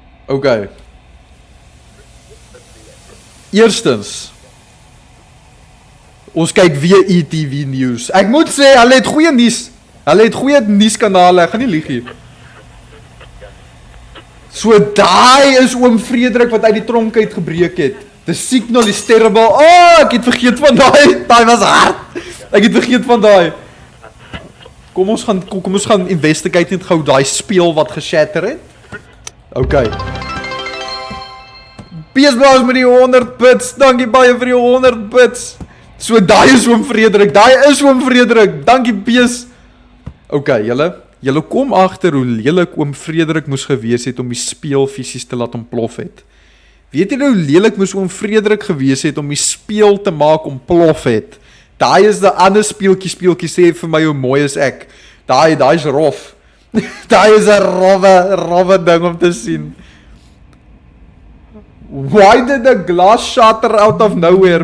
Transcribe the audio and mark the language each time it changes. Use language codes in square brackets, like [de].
[en] Okay. [af] Eerstens, ons kyk weer ETV News. Ek moet sê, hulle het goeie nuus. Hulle het goeie nuuskanale, ek gaan nie lieg hier. So daai is oom Frederik wat uit die tronk uit gebreek het. [en] The signal is terrible. [af] Oh, ek het vergeet van daai. Daai was hard. Ek het vergeet van daai. Kom ons gaan investigate net gou daai speel wat geshatter het. Okay. Peesblaas met die 100 bits. Dankie baie vir die 100 bits. So daai is oom Frederik. Dankie Pees. Okay, julle kom agter hoe lelik oom Frederik moes gewees het om die speel fisies te laat ontplof het. Weet julle hoe lelik moes oom Frederik gewees het om die speel te maak ontplof het? Daai is die ander speeltjie sê vir my hoe mooi is ek. Daai is rof. Daai is 'n rowwe ding om te sien. [en] Why did the glass shatter out of nowhere?